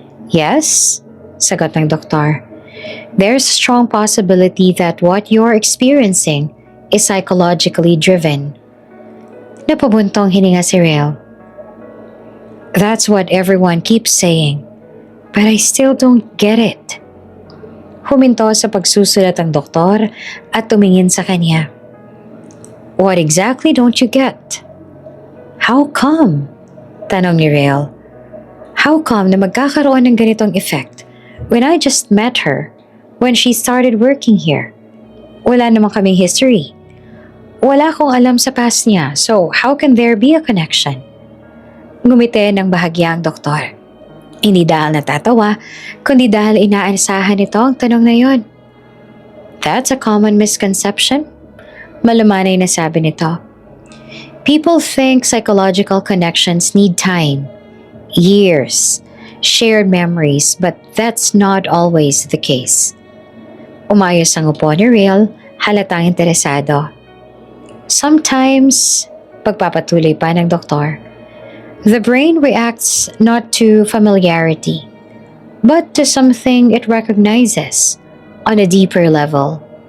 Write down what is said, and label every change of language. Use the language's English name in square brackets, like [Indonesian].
[English] Yes, [Filipino] sagot ng doktor. [English] There's a strong possibility that what you're experiencing is psychologically driven. [Filipino] Napabuntong hininga si Rael. [English] That's what everyone keeps saying, but I still don't get it. [Filipino] Huminto sa pagsusulat ang doktor at tumingin sa kanya. [English] What exactly don't you get? How come? [Filipino] Tanong ni Rael. [English] How come [Filipino] na magkakaroon ng ganitong [English] effect when I just met her, when she started working here? [Filipino] Wala namang kaming history. Wala akong alam sa past niya, [English] so how can there be a connection? [Filipino] Ngumiti ng bahagya ang doktor. Hindi dahil natatawa, kundi dahil inaasahan nito ang tanong na yon. [English] That's a common misconception. [Filipino] Malumanay na sabi nito. [English] People think psychological connections need time, years, shared memories, but that's not always the case. [Filipino] Umayos ang upo ni Rael, halatang interesado. [English] Sometimes, [Filipino] pagpapatuloy pa ng doktor, [English] the brain reacts not to familiarity, but to something it recognizes on a deeper level.